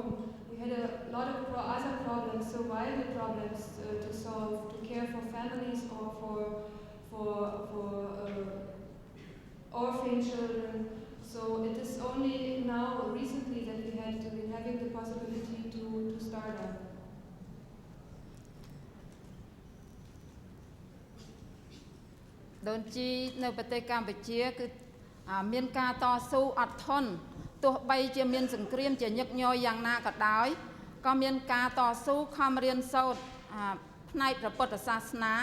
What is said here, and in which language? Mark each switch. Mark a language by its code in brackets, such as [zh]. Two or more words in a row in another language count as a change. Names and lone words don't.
[en] We had a lot of other problems, survival problems to solve, to care for families or for orphan children. So it is only now, recently, that we had been having the possibility to start up. [km] ដូនជីនៅប្រទេសកម្ពុជាគឺមានការតស៊ូអត់ធន់ទោះបីជាមានសង្គ្រាមជាញឹកញយយ៉ាងណាក៏ដោយក៏មានការតស៊ូខំរៀនសូត្រផ្នែកព្រះពុទ្ធសាសនា